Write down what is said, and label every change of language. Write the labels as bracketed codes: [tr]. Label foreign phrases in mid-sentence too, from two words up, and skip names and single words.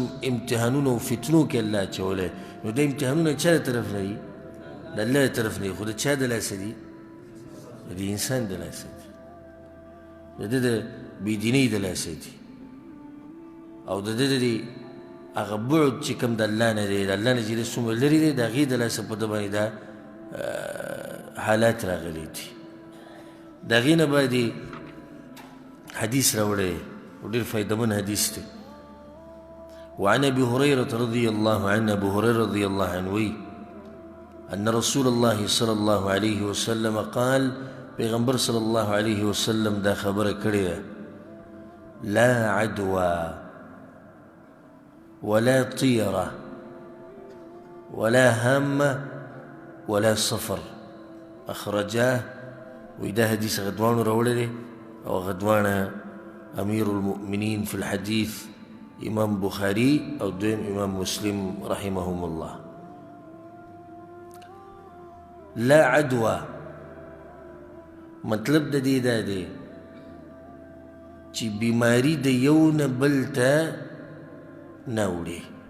[ps] امتحانونه او فتنو کې الله اچولی نو دا امتحانونه چا د طرف نه دي د الله د طرف نه دي خو د چا د لاسه دي د انسان د لاسه دي د ده د بېدینۍ د لاسه دي او د ده د هغه بعد چې کوم د الله نه دی د الله نه چې دی څومره لرې دی د هغې د لاسه په ده باندې دا حالات راغلي دي. د هغې نه باید حدیث راوړی او ډېر فایدهمند حدیث دی. [ar] وعن ابي هريره رضي الله عنه ابو هريره رضي الله عنه ان رسول الله صلى الله عليه وسلم قال پیغمبر صلى الله عليه وسلم [ps] دا خبره کړې ده [ar] لا عدوى ولا طيره ولا هامه ولا سفر اخرجاه. وإذا حديث غدوان [ps] راوړی او غدوان [ar] امير المؤمنين في الحديث [ps] امام بخاري او دویم امام مسلم [ar] رحمهم الله. لا عدوى [ps] مطلب د دې دا دی چې بیماری د یو نه بل ته نه وړي.